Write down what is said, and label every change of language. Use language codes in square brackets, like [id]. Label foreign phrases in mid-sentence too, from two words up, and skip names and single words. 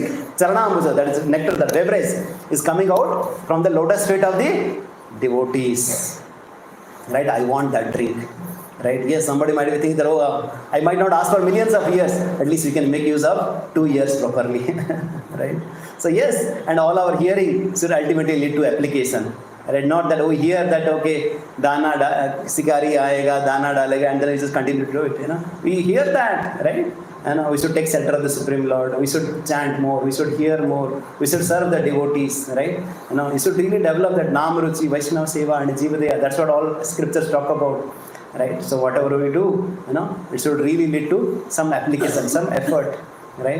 [sa] चरणम् भुज, [en] that is nectar, the beverage is coming out from the lotus feet of the devotees. Right? I want that drink. Right? Yes, somebody might be thinking that, I might not ask for millions of years. At least we can make use of 2 years properly. Right? So yes, and all our hearing should ultimately lead to application. Right? Not that we hear that, [hi] okay, शिकारी आएगा, दाना डालेगा, [en] and then we just continue to do it. We hear that, right? And we should take shelter of the Supreme Lord. We should chant more. We should hear more. We should serve the devotees, right? We should really develop that [sa] नाम रुचि, वैष्णव सेवा, [en] and Jivadeya. That's what all scriptures talk about, right? So whatever we do, it should really lead to some application, some effort, right?